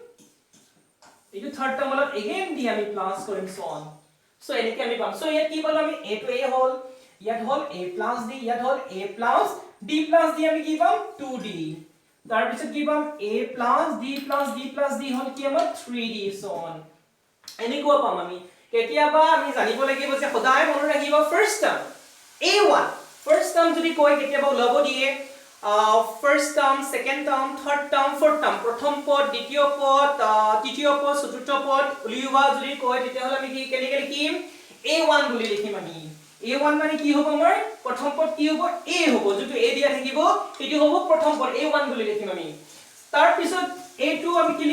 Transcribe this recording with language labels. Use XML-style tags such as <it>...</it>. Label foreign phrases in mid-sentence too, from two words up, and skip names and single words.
<as>এইটো</as> <en>third term</en> <as>লগত</as> <en>again D</en> <as>আমি প্লাস কৰিম</as> <en>so on so</en> <as>এনেকে আমি পাম সো ইয়াত কি পালো আমি</as> <en>A to A</en> <as>হল ইয়াত হল</as> <en>A plus D</en> <as>ইয়াত হল</as> <en>A plus D plus D</en> <as>আমি কি পাম 2D তাৰ পিছত কি পাম</as> <en>A plus D plus D plus D</en> <as>হল কি আমাৰ</as> <en>3D so on</en> <as>এনেকুৱা পাম আমি কেতিয়াবা আমি জানিব লাগিব যে সদায় মনত ৰাখিব</as> <en>first term A1 first term</en> <as>যদি কয় কেতিয়াবা ওলাব দিয়ে</as> <en>first term second term third term fourth term</en> <as>প্ৰথম পদ দ্বিতীয় পদ তৃতীয় পদ চতুৰ্থ পদ উলিওৱা যদি কয় তেতিয়া হলে আমি কি কেনেকৈ লিখিম A1 বুলি লিখিম আমি A1 মানে কি হ'ব আমাৰ প্ৰথম পদ কি হ'ব A হ'ব যেটো A দিয়া থাকিব এটো হ'ব প্ৰথম পদ A1 বুলি লিখিম আমি তাৰ পিছত A2 আমি কি</as>